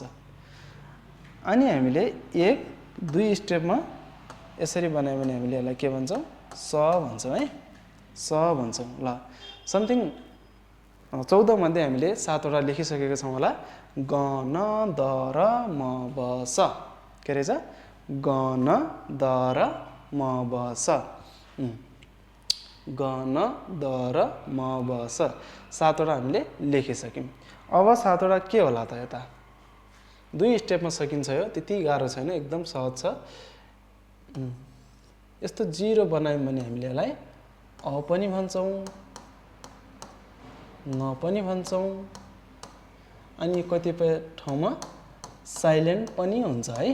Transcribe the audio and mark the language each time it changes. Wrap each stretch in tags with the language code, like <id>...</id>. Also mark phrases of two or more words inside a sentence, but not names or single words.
<ne>अनि हामीले 1 2 स्टेपमा यसरी बनायौँ भने हामीले यसलाई के भन्छौँ स भन्छौँ है, स भन्छौँ। ल समथिङ 14 मध्ये हामीले 7 वटा लेखिसकेका छौँ होला। ग न द र म ब स। के रहेछ ग न द र म ब स। ग न द र म ब स 7 वटा हामीले लेखिसक्यौँ। अब 7 वटा के होला त यता 2 स्टेपमा सकिन्छ। यो त्यति गाह्रो छैन, एकदम सहज छ। यस्तो जिरो बनायौँ भने हामीले यसलाई अ पनि भन्छौँ, न पनि भन्छौँ, अनि कतिपय ठाउँमा साइलेन्ट पनि हुन्छ है।</ne>